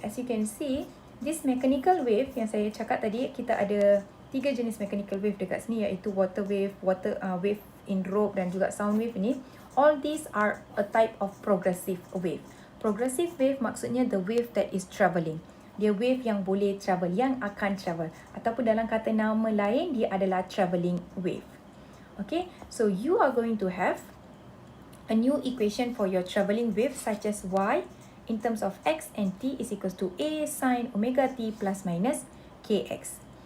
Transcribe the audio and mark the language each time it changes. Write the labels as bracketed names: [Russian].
[English] As you can see, this mechanical wave [Malay] yang saya cakap tadi, kita ada 3 jenis mechanical wave dekat sini iaitu water wave, wave in rope dan juga sound wave ini. [English] All these are a type of progressive wave. Progressive wave maksudnya the wave that is travelling. [Malay] Dia wave yang boleh travel, yang akan travel. Ataupun dalam kata nama lain, dia adalah travelling wave. [English] Okay, so you are going to have a new equation for your travelling wave such as y in terms of x and t is equals to a sin omega t plus minus kx.